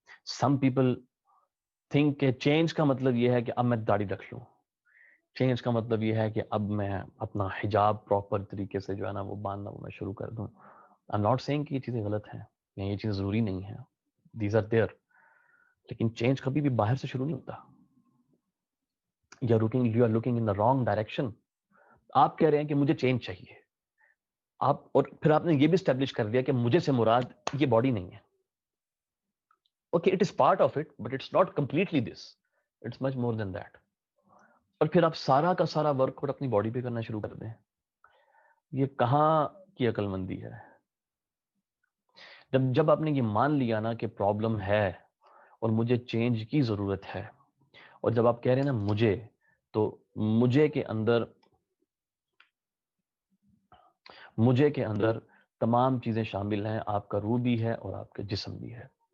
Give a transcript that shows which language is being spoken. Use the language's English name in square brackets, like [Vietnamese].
[English] some people think [Urdu] کہ change کا مطلب یہ ہے کہ اب میں داڑھی رکھ لوں، چینج کا مطلب یہ ہے کہ اب میں اپنا حجاب پراپر طریقے سے جو ہے نا وہ باندھنا وہ میں شروع کر دوں. [English] I am not seeing [Urdu] کہ یہ چیزیں غلط ہیں یا یہ چیزیں ضروری نہیں ہیں، [English] these are there, [Urdu] لیکن چینج کبھی بھی باہر سے شروع نہیں ہوتا. [English] You are looking in the wrong direction. [Urdu] آپ کہہ رہے ہیں کہ مجھے چینج چاہیے، آپ، اور پھر آپ نے یہ بھی اسٹیبلش کر دیا کہ مجھے سے مراد یہ باڈی نہیں ہے. [English] Okay, it is part of it, but it's not completely this, it's much more than that. [Urdu] اور پھر آپ سارا کا سارا ورک اور اپنی باڈی پہ کرنا شروع کر دیں. یہ کہاں کی عقل مندی ہے؟ جب آپ نے یہ مان لیا نا کہ پرابلم ہے اور مجھے چینج کی ضرورت ہے، اور جب آپ کہہ رہے ہیں نا مجھے، تو مجھے کے اندر تمام چیزیں شامل ہیں، آپ کا روح بھی ہے اور آپ کا جسم بھی ہے.